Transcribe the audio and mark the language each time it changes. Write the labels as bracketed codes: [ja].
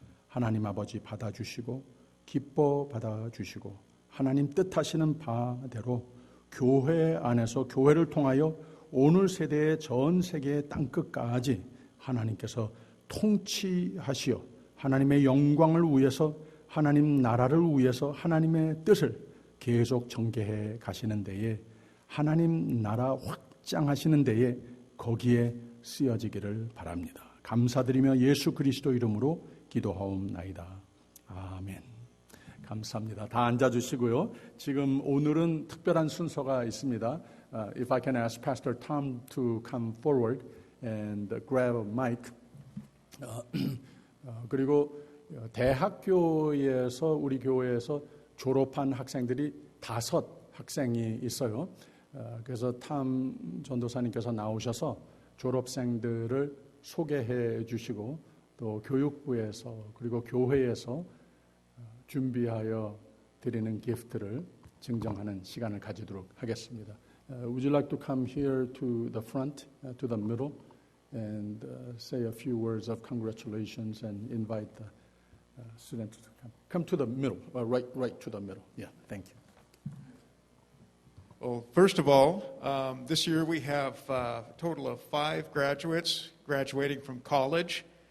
[ko] 하나님 아버지 받아주시고 기뻐 받아주시고 하나님 뜻하시는 바대로 교회 안에서 교회를 통하여 오늘 세대의 전 세계의 땅끝까지 하나님께서 통치하시어 하나님의 영광을 위해서 하나님 나라를 위해서 하나님의 뜻을 계속 전개해 가시는 데에 하나님 나라 확장하시는 데에 거기에 쓰여지기를 바랍니다. 감사드리며 예수 그리스도 이름으로 기도하옵나이다. 아멘. 감사합니다. 다 앉아주시고요. 지금 오늘은 특별한 순서가 있습니다. [en] If I can ask Pastor Tom to come forward and grab a mic. [ko] 그리고 대학교에서 우리 교회에서 졸업한 학생들이 5 학생이 있어요. 그래서 탐 전도사님께서 나오셔서 졸업생들을 소개해 주시고 또 교육부에서 그리고 교회에서 준비하여 드리는 기프트를 증정하는 시간을 가지도록 하겠습니다. [en] Would you like to come here to the front, to the middle, and say a few words of congratulations and invite the students to come? Come to the middle, right to the middle. Yeah, thank you. Well, first of all, this year we have a total of 5 graduates graduating from college.